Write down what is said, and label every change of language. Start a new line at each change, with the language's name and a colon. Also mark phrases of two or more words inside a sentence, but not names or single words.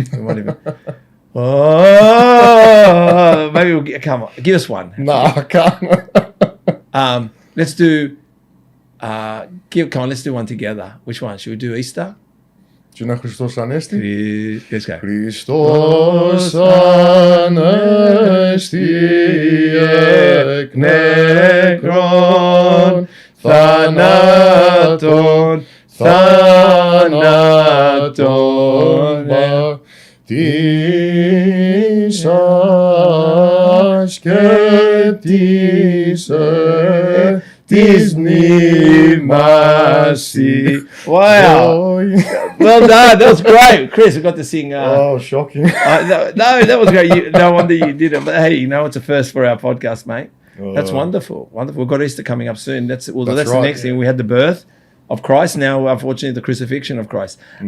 English: We won't even. Oh, maybe we'll get. Come on, give us one. No, I can't. Let's do. Come on, let's do one together. Which one? Should we do Easter? Do you know
Greek: Χριστός Ανέστη?
English: Let's go.
Greek: Χριστός Ανέστη εκ νεκρών θανάτων πατήσας και της μνήμας.
English: Wow. Well done. That was great. Chris, we got to sing. Oh, shocking. No, that was great. No wonder you did it. But hey, you know, it's a first for our podcast, mate. That's wonderful. Wonderful. We've got Easter coming up soon. That's right, the next thing. We had the birth of Christ. Now, unfortunately, the crucifixion of Christ.